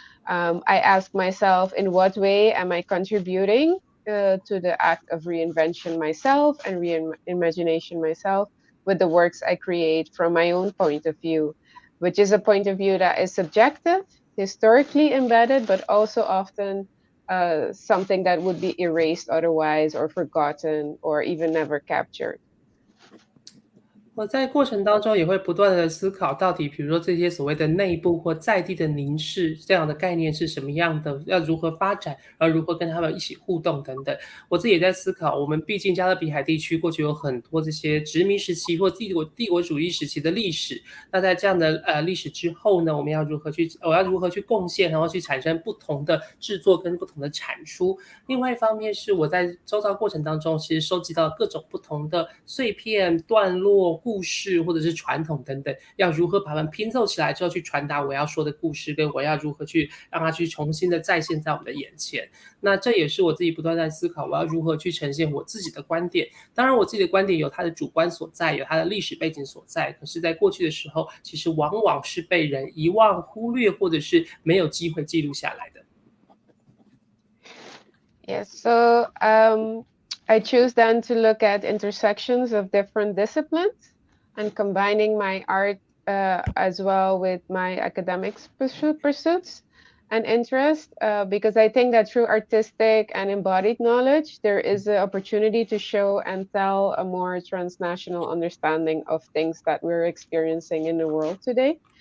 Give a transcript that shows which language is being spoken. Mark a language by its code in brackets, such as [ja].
[en] I ask myself, in what way am I contributing to the act of reinvention myself and reimagination myself with the works I create from my own point of view, which is a point of view that is subjective, historically embedded, but also often something that would be erased otherwise or forgotten or even never captured. [zh] 我在过程当中也会不断的思考，到底比如说这些所谓的内部或在地的凝视这样的概念是什么样的，要如何发展，然后如何跟他们一起互动等等。我自己也在思考，我们毕竟加勒比海地区过去有很多这些殖民时期或帝国主义时期的历史，那在这样的历史之后呢，我要如何去贡献，然后去产生不同的制作跟不同的产出。另外一方面是我在周遭过程当中，其实收集到各种不同的碎片、段落、故事或者是传统等等，要如何把它们拼凑起来之后去传达我要说的故事，跟我要如何去让它去重新的再现在我们的眼前。那这也是我自己不断在思考，我要如何去呈现我自己的观点。当然我自己的观点有它的主观所在，有它的历史背景所在，可是在过去的时候其实往往是被人遗忘、忽略，或者是没有机会记录下来的。 [en] Yes, so I choose then to look at intersections of different disciplines and combining my art as well with my academic pursuits and interest, because I think that through artistic and embodied knowledge, there is an opportunity to show and tell a more transnational understanding of things that we're experiencing in the world today.